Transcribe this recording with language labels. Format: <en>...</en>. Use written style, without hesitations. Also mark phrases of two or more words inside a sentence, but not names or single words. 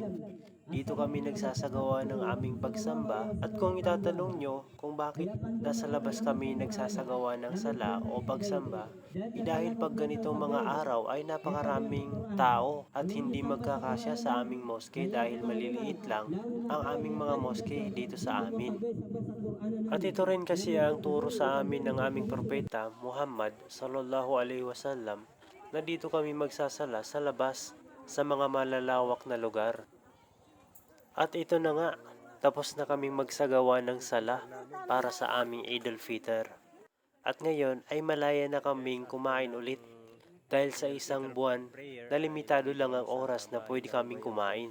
<tl>Dito kami nagsasagawa ng aming pagsamba at kung itatanong nyo kung bakit nasa labas kami nagsasagawa ng sala o pagsamba, dahil pag ganitong mga araw ay napakaraming tao at hindi magkakasya sa aming moske dahil maliliit lang ang aming mga moske dito sa amin. At ito rin kasi ang turo sa amin ng aming propeta Muhammad</tl> <ar>صلى الله عليه وسلم</ar> <tl>na dito kami magsasala sa labas sa mga malalawak na lugar. At ito na nga, tapos na kaming magsagawa ng sala para sa aming Eid al-Fitr. At ngayon ay malaya na kaming kumain ulit dahil sa isang buwan na limitado lang ang oras na pwede kaming kumain.</tl>